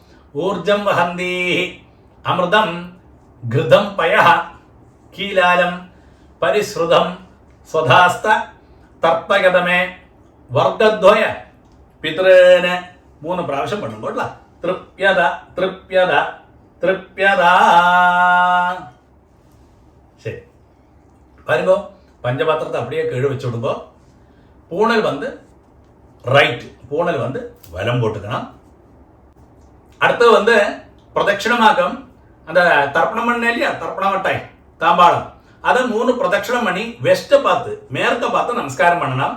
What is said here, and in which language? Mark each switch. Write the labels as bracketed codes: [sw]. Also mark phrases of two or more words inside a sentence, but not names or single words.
[sa] ഊർജം വഹന്തി അമൃതം ഘൃതം പയ കീലാലം പരിശ്രുതം സ്വധാസ്ത തർപ്പയതമേ വർഗദ്വയ പിതൃന് [ml] 3 പ്രാവശ്യം പണ്ണുമ്പോൾ [sa] തൃപ്യത തൃപ്യത തൃപ്യത. [ml] ശരി, [ta] பாருங்க. பஞ்சபாத்திரத்தை அப்படியே கீழே வச்சு விடுங்க. பூணல் வந்து ரைட், பூணல் வந்து வலம் போட்டுக்கணும். அடுத்தது வந்து பிரதட்சிணமாக்கம். அந்த தர்ப்பணம் பண்ண இல்லையா, தர்ப்பண மட்டாய் தாம்பாளம், அதை 3 பிரதட்சிணம் பண்ணி வெஸ்ட்டை பார்த்து மேற்க பார்த்து நமஸ்காரம் பண்ணணும்.